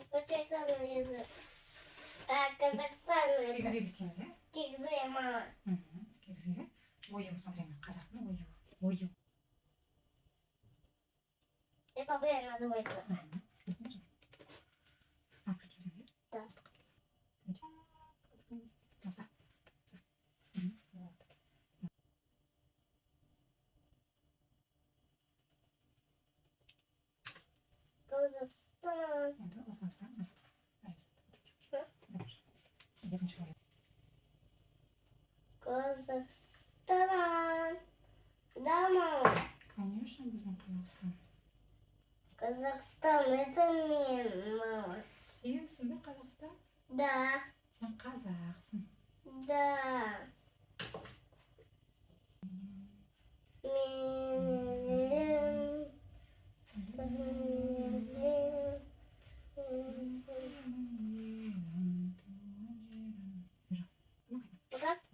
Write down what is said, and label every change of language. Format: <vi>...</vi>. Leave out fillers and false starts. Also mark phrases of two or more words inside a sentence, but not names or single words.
<tr>Çeksana yüzü. Казахстан.</tr> <kk>Кигіз істейміз, иә? Кигзы, мама. Кигіз иә? Ою, смотри, қазақтың ою. Ою.</kk> <ru>Это блин называется. А, включим, Да.</ru> <pt>Nossa.</pt> <ru>Казахстан. Казахстан. Да, мама. Конечно, будем Казахстан. Казахстан, это мен, мама.</ru> <kk>Сенсің бе Қазақстан?</kk> <ru>Да.</ru> <kk>Сен қазақсың.</kk> <ru>Да. Как?</ru>